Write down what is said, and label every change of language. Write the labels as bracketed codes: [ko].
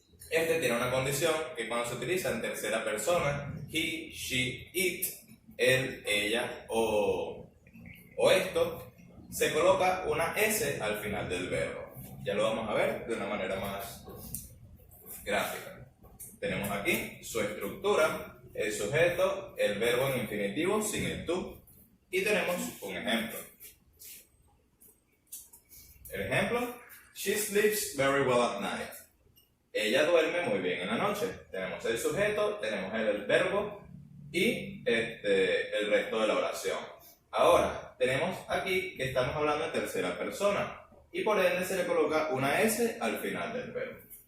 [es] Este tiene una condición que cuando se utiliza en tercera persona, [en] he, she, it, [es] él, ella o esto, se coloca una S al final del verbo. Ya lo vamos a ver de una manera más gráfica. Tenemos aquí su estructura, el sujeto, el verbo en infinitivo sin el to, y tenemos un ejemplo. El ejemplo, [en] she sleeps very well at night. [es] Ella duerme muy bien en la noche. Tenemos el sujeto, tenemos el verbo y el resto de la oración. Ahora, tenemos aquí que estamos hablando en tercera persona y por ende se le coloca una S al final del verbo.